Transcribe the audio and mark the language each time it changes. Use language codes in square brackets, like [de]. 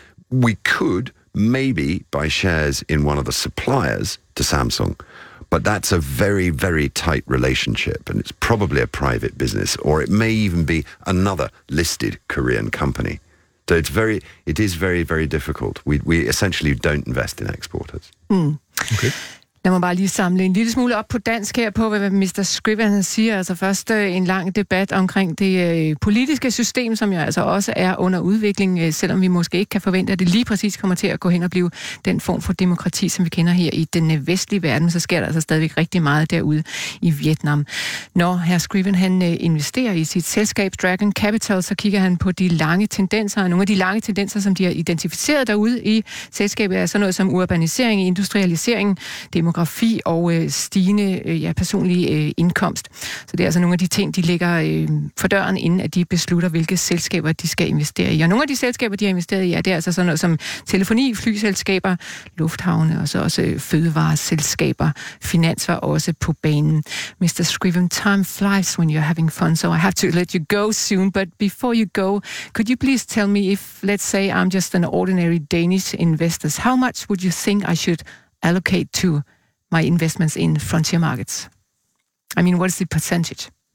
[en] We could maybe buy shares in one of the suppliers to Samsung, but that's a very, very tight relationship, and it's probably a private business, or it may even be another listed Korean company. So it is very, very difficult. We essentially don't invest in exporters. Mm. Okay. [da] Lad mig bare lige samle en lille smule op på dansk her på, hvad Mr. Scriven siger. Altså først en lang debat omkring det politiske system, som jo altså også er under udvikling, selvom vi måske ikke kan forvente, at det lige præcis kommer til at gå hen og blive den form for demokrati, som vi kender her i den vestlige verden. Så sker der altså stadigvæk rigtig meget derude i Vietnam. Når hr. Scriven han investerer i sit selskab Dragon Capital, så kigger han på de lange tendenser, og nogle af de lange tendenser, som de har identificeret derude i selskabet, er sådan noget som urbanisering, industrialisering, demografi og stigende personlig indkomst. Så det er altså nogle af de ting, de lægger for døren, inden at de beslutter, hvilke selskaber de skal investere i. Og nogle af de selskaber, de har investeret i, ja, det er altså sådan noget som telefoni, flyselskaber, lufthavne og så også fødevareselskaber, finanser også på banen. [en] Mr. Scriven, time flies when you're having fun, so I have to let you go soon. But before you go, could you please tell me if, let's say, I'm just an ordinary Danish investor, how much would you think I should allocate to my investments in frontier markets? I mean, what is the percentage?